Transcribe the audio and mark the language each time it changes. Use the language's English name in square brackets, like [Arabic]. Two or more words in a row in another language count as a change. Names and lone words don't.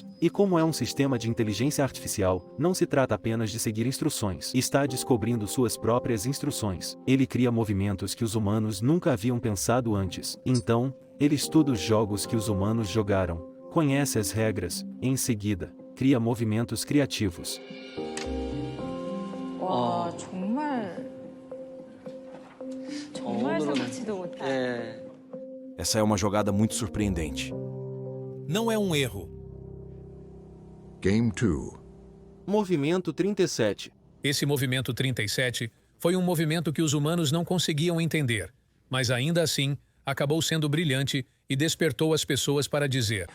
[Portuguese] E como é um sistema de inteligência artificial, não se trata apenas de seguir instruções. Está descobrindo suas próprias instruções. Ele cria movimentos que os humanos nunca haviam pensado antes. Então, ele estuda os jogos que os humanos jogaram, conhece as regras, e em seguida, cria movimentos criativos. [Korean] 와, 정말 생각지도 못한. [Portuguese] Essa é uma jogada muito surpreendente. Não é um erro. Game 2. Movimento 37. Esse movimento 37 foi um movimento que os humanos não conseguiam entender, mas ainda assim, acabou sendo brilhante e despertou as pessoas para dizer: